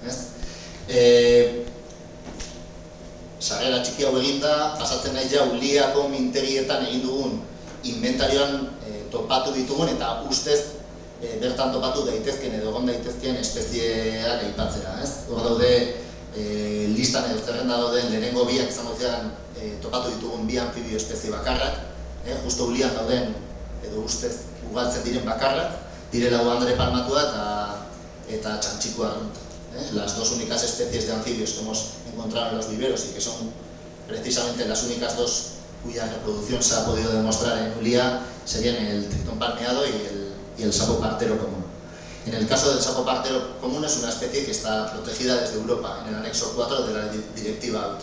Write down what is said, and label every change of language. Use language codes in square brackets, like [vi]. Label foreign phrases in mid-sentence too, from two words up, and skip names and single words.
[eu] Sarrera txiki hau eginda, pasatzen naiz ja Uliako mintegietan egin dugun inventarioan topatu ditugun eta ustez bertan topatu daitezken edo egon daitezken espezieak aipatzera. Hor daude listan edo zerrenda dauden lehenengo biak izango ziren topatu ditugun 2 anfibio espezie bakarrak, justo Ulian dauden edo ustez ugaltzen diren bakarrak, direla Andre palmatua eta txantxiko arrunta. [es] Las 2 únicas especies de anfibios que hemos encontrado en los viveros y que son precisamente las únicas 2 cuya reproducción se ha podido demostrar en Ulia serían el tritón palmeado y el sapo partero común. En el caso del sapo partero común es una especie que está protegida desde Europa en el anexo 4 de la Directiva Habitat.